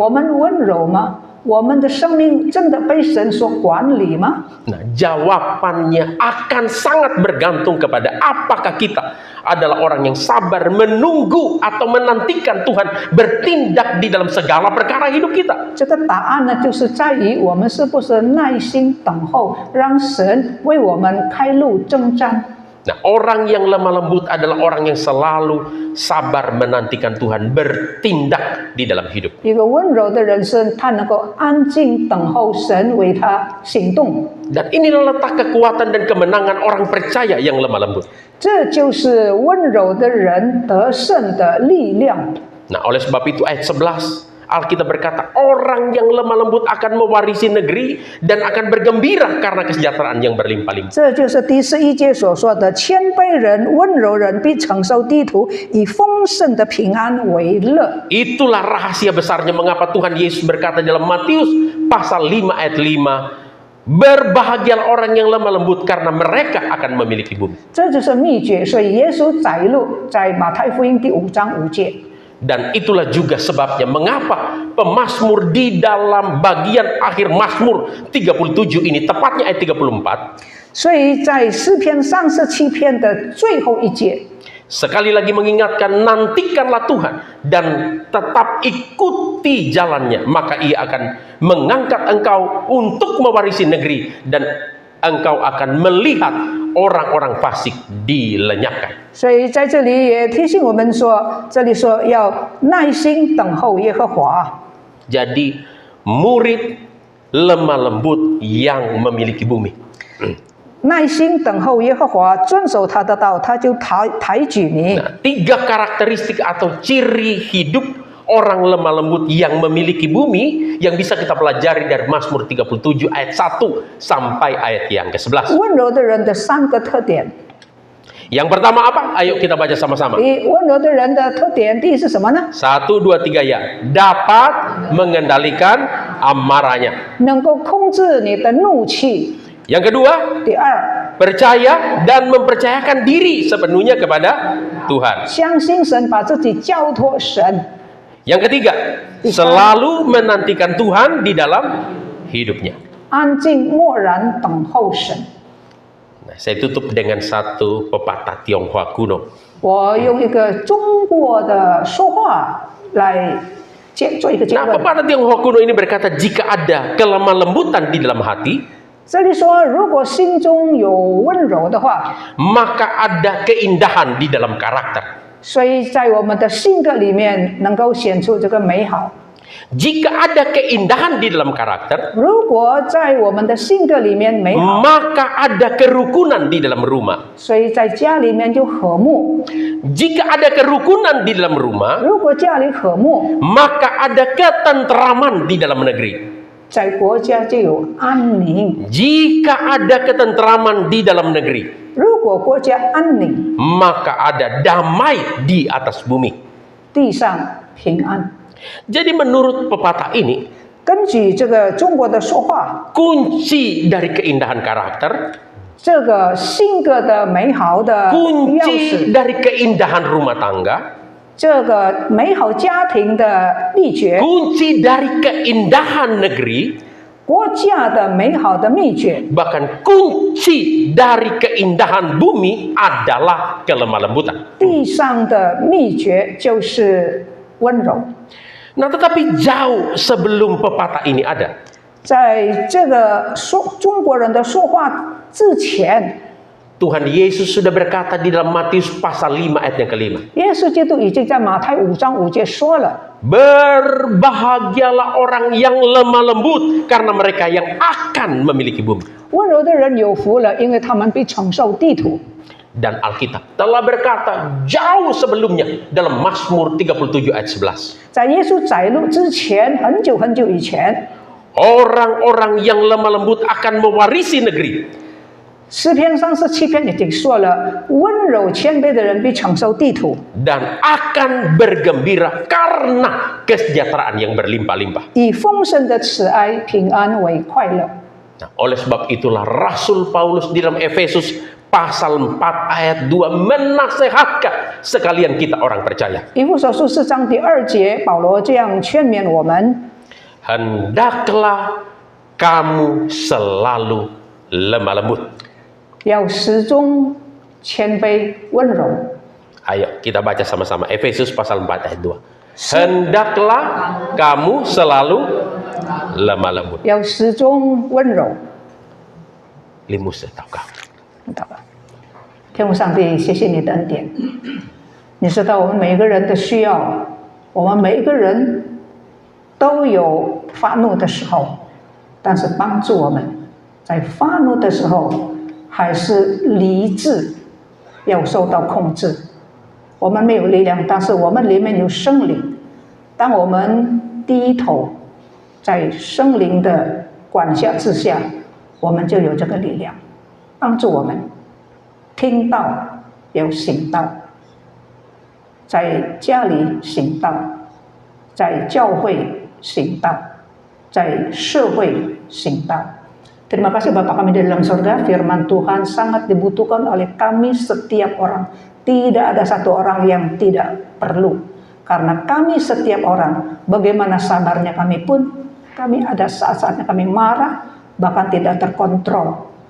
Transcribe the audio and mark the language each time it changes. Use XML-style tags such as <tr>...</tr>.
<zh>我们温柔吗？我们的生命真的被神所管理吗？</zh> <id>Nah, jawabannya akan sangat bergantung kepada apakah kita adalah orang yang sabar menunggu atau menantikan Tuhan bertindak di dalam segala perkara hidup kita.</id> <zh>这个答案呢，就是在于我们是不是耐心等候，让神为我们开路征战。</zh> <id>Nah, orang yang lemah lembut adalah orang yang selalu sabar menantikan Tuhan bertindak di dalam hidup.</id> <zh>一个温柔的人生，他能够安静等候神为他行动。</zh> <id>Dan inilah letak kekuatan dan kemenangan orang percaya yang lemah lembut.</id> <zh>这就是温柔的人得胜的力量。</zh> <id>Nah, oleh sebab itu ayat 11 Alkitab berkata, orang yang lemah lembut akan mewarisi negeri dan akan bergembira karena kesejahteraan yang berlimpah-limpah.</id> <zh>这就是第11节所说的，谦卑人、温柔人必承受地土，以丰盛的平安为乐。</zh> <id>Itulah rahasia besarnya mengapa Tuhan Yesus berkata dalam Matius pasal 5 ayat 5, berbahagialah orang yang lemah lembut karena mereka akan memiliki bumi.</id> <zh>这就是秘诀。所以耶稣摘录在马太福音第5章5节。</zh> <id>Dan itulah juga sebabnya mengapa pemazmur di dalam bagian akhir Mazmur 37 ini, tepatnya ayat 34,</id> <zh>所以在诗篇37篇的最后一节，</zh> <id>sekali lagi mengingatkan, nantikanlah Tuhan dan tetap ikuti jalannya, maka ia akan mengangkat engkau untuk mewarisi negeri dan engkau akan melihat orang-orang fasik dilenyapkan.</id> <zh>所以在这里也提醒我们说，这里说要耐心等候耶和华。</zh> <id>Jadi murid lemah lembut yang memiliki bumi.</id> <zh>耐心等候耶和华，遵守他的道，他就抬举你。</zh> <id>Nah, 3 karakteristik atau ciri hidup orang lemah lembut yang memiliki bumi yang bisa kita pelajari dari Mazmur 37 ayat 1 sampai ayat yang ke-11.</id> <zh>温柔的人的3个特点。</zh> <id>Yang pertama apa? Ayo kita baca sama-sama.</id> <zh>温柔的人的特点，第一是什么呢？</zh> <id>1, 2, 3 ya. Dapat mengendalikan amarahnya.</id> <zh>能够控制你的怒气。</zh> <id>Yang kedua,</id> <zh>第二，</zh> <id>percaya dan mempercayakan diri sepenuhnya kepada Tuhan.</id> <zh>相信神，把自己交托神。</zh> <id>Yang ketiga, selalu menantikan Tuhan di dalam hidupnya.</id> <zh>安静默然等候神。</zh> <id>Nah, saya tutup dengan satu pepatah Tionghoa kuno.</id> <zh>我用一个中国的说话来做一个结</zh> <id>Nah,</id> <zh>论。</zh> <id>pepatah Tionghoa kuno ini berkata, jika ada kelemah lembutan di dalam hati,</id> <zh>这里说，如果心中有温柔的话，</zh> <id>maka ada keindahan di dalam karakter.</id> <zh>所以在我们的性格里面能够显出这个美好。</zh> <id>Jika ada keindahan di dalam karakter,</id> <zh>如果在我们的性格里面美好，</zh> <id>maka ada kerukunan di dalam rumah.</id> <zh>所以在家里面就和睦。</zh> <id>Jika ada kerukunan di dalam rumah,</id> <zh>如果家里和睦，</zh> <id>maka ada ketenteraman di dalam negeri.</id> <zh>在国家就有安宁。</zh> <id>Jika ada ketenteraman di dalam negeri,</id> <zh>如果国家安宁，</zh> <id>maka ada damai di atas bumi.</id> <zh>地上平安。</zh> <id>Jadi menurut pepatah ini,</id> <zh>根据这个中国的说话，</zh> <id>kunci dari keindahan karakter,</id> <zh>这个性格的美好的钥</zh> <id>kunci</id> <zh>匙，</zh> <id>dari keindahan rumah tangga,</id> <zh>这个美好家庭的秘诀，</zh> <id>kunci dari keindahan negeri,</id> <zh>国家的美好的秘诀，</zh> <id>bahkan kunci dari keindahan bumi adalah kelemah lembutan.</id> <zh>地上的秘诀就是温柔。</zh> <id>Nah, tetapi jauh sebelum pepatah ini ada,</id> <zh>在这个中国人的说话之前，</zh> <id>Tuhan Yesus sudah berkata di dalam Matius pasal 5 ayat yang ke-5.</id> <zh>耶稣基督已经在马太5章5节说了。</zh> <id>Berbahagialah orang yang lemah lembut karena mereka yang akan memiliki bumi.</id> <zh>温柔的人有福了，因为他们必承受地土。</zh> <id>Dan Alkitab telah berkata jauh sebelumnya dalam Mazmur 37 ayat 11.</id> <zh>在耶稣载路之前，很久很久以前，</zh> <id>Orang-orang yang lemah lembut akan mewarisi negeri.</id> <zh>诗篇37篇已经说了，温柔谦卑的人必承受地土，</zh> <id>Dan akan bergembira karena kesejahteraan yang berlimpah-limpah.</id> <zh>以丰盛的慈爱、平安为快乐。</zh> <id>Nah, oleh sebab itulah Rasul Paulus di dalam Efesus pasal 4 ayat 2 menasehatkan sekalian kita orang percaya.</id> <zh>以弗所书4章第2节，保罗这样劝勉我们：</zh> <id>Hendaklah kamu selalu lemah lembut.</id> <zh>要始终谦卑温柔。</zh> <id>Ayo kita baca sama-sama Efesus pasal 4 ayat 2. Hendaklah kamu selalu lemah lembut.</id> <zh>要始终温柔。</zh> <id>Limus tahukah?</id> <zh>祷告，天父上帝，谢谢你的恩典。你知道我们每一个人的需要，我们每一个人都有发怒的时候，但是帮助我们在发怒的时候还是理智要受到控制。我们没有力量，但是我们里面有圣灵。当我们低头，在圣灵的管辖之下，我们就有这个力量，帮助我们听到要行道，在家里行道，在教会行道，在社会行道。</zh> <id>Terima kasih Bapa kami di dalam surga, firman Tuhan sangat dibutuhkan oleh kami setiap orang. Tidak ada satu orang yang tidak perlu. Karena kami setiap orang, bagaimana sabarnya kami pun, kami ada saat-saatnya kami marah, bahkan tidak terkontrol.</id>